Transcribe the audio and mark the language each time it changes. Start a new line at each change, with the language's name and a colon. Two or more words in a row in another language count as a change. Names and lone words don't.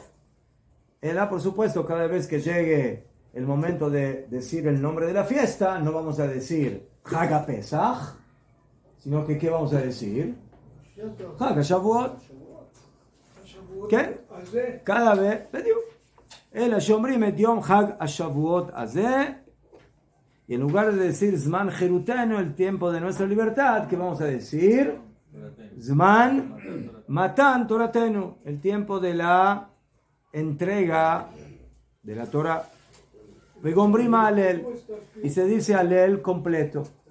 Spanish: Ella, por supuesto, cada vez que llegue el momento de decir el nombre de la fiesta, no vamos a decir Hag Pesach, sino que ¿qué vamos a decir? Hag Shavuot. ¿Qué? Cada vez,
Hebrew: אלא שאומרים את יום חג השבועות הזה,
Spanish: y en lugar de decir
Hebrew: זמן חרותנו,
Spanish: el tiempo de nuestra libertad, ¿qué vamos a decir?
Hebrew: זמן מתן תורתנו,
Spanish: el tiempo de la entrega de la Torah.
Hebrew: וגומרים הלל,
Spanish: y se dice Alel completo.